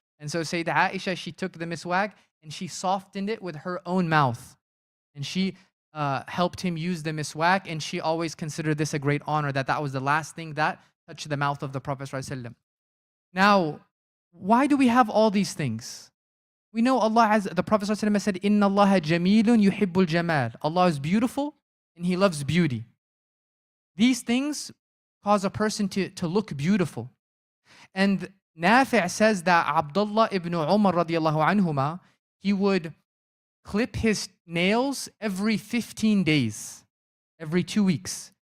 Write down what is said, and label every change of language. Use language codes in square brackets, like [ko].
[en] And so Sayyidah Aisha, she took the miswak and she softened it with her own mouth. And she helped him use the miswak, and she always considered this a great honor, that was the last thing that touched the mouth of the Prophet ﷺ. Now, why do we have all these things? We know the Prophet ﷺ said, [ar] إِنَّ اللَّهَ جَمِيلٌ يُحِبُّ الْجَمَالِ. [en] Allah is beautiful and He loves beauty. These things cause a person to look beautiful. And Nafi' says that Abdullah ibn Umar radiallahu anhuma, he would clip his nails every 15 days, every 2 weeks.